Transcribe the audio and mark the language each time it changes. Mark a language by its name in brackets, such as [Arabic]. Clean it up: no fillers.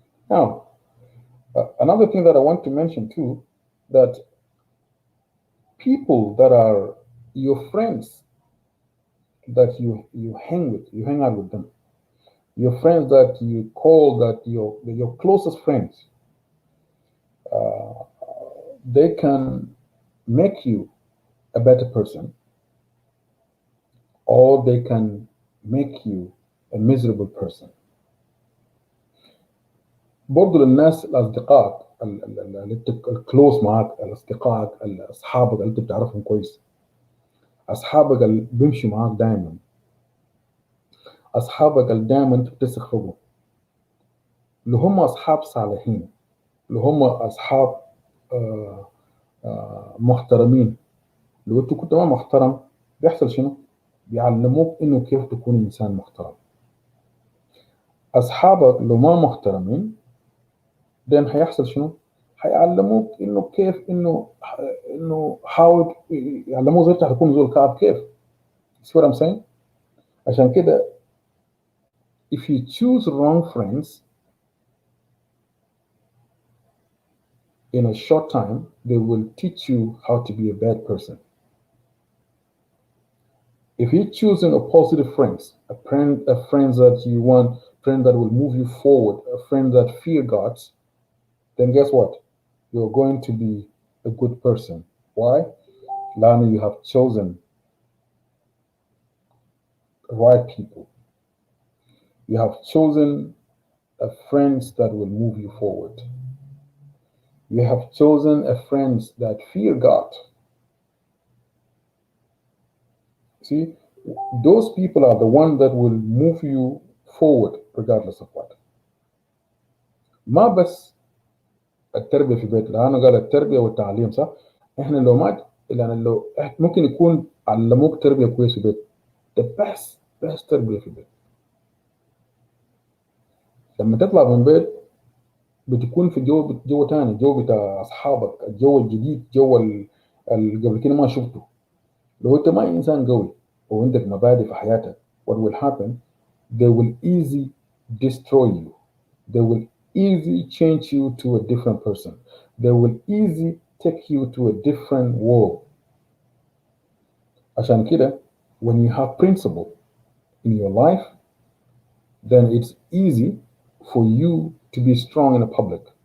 [English] Now, another thing that I want to mention too, that people that are your friends, that you hang out with them, your friends that you call that your closest friends, they can make you a better person or they can make you a miserable person. [Arabic] برضو للناس الأصدقاء الكلوز معاك، الأصدقاء أصحابك اللي أنت بتعرفهم كويس، أصحابك اللي بيمشوا معاك دائما، أصحابك اللي دائما أنت بتثق فيهم، اللي هم أصحاب صالحين، اللي هم أصحاب محترمين. لو أنت كنت ما محترم بيحصل شنو؟ بيعلموك إنه كيف تكون إنسان محترم. أصحابك لو ما محترمين then هيحصل شنو؟ هيعلموك إنه كيف إنه حاول يعلموك زي تكون زول كعب كيف. [English] See what I'm saying؟ [Arabic] عشان كده [English] if you choose wrong friends in a short time they will teach you how to be a bad person. If you're choosing a positive friends, a friend that you want, friend that will move you forward, a friend that fear God, then guess what? You're going to be a good person. Why? Lana, you have chosen the right people. You have chosen friends that will move you forward. You have chosen friends that fear God. See, those people are the ones that will move you forward regardless of what. [Arabic] ما بس التربية في البيت، لأنه قال التربية والتعليم صح؟ إحنا لو ما يعني لو ممكن يكون علموك تربية كويسة في البيت، [English] the best [Arabic] تربية في البيت. لما تطلع من البيت بتكون في جو تاني، جو بتاع أصحابك، الجو الجديد، جو اللي قبل كده ما شفته. لو أنت ما إنسان قوي وعندك مبادئ في حياتك [English] what will happen they will easily destroy you. They will easily change you to a different person. They will easily take you to a different world. [Arabic] عشان كده, [English] when you have principle in your life, then it's easy for you to be strong in the public.